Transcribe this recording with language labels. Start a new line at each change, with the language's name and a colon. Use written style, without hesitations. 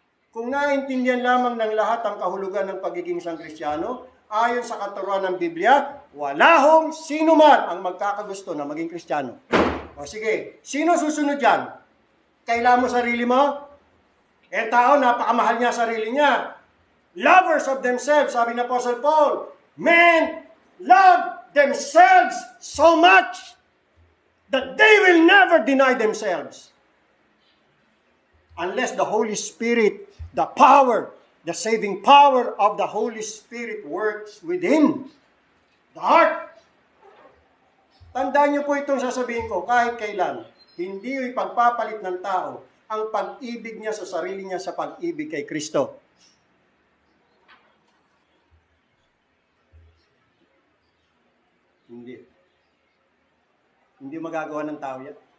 Filipino: Kung naintindihan lamang ng lahat ang kahulugan ng pagiging isang Kristiyano, ayon sa katuruan ng Biblia, wala hong sino man ang magkakagusto na maging Kristiyano. O sige, sino susunod dyan? Kailan mo sarili mo? Tao, napakamahal niya sarili niya.
English: Lovers of themselves,
Filipino: sabi ng Apostle Paul,
English: men love themselves so much that they will never deny themselves. Unless the Holy Spirit, the power, the saving power of the Holy Spirit works within the heart.
Filipino: Tandaan niyo po itong sasabihin ko, kahit kailan, hindi ipagpapalit ng tao ang pag-ibig niya sa sarili niya sa pag-ibig kay Kristo. Hindi. Hindi magagawa ng tao yan.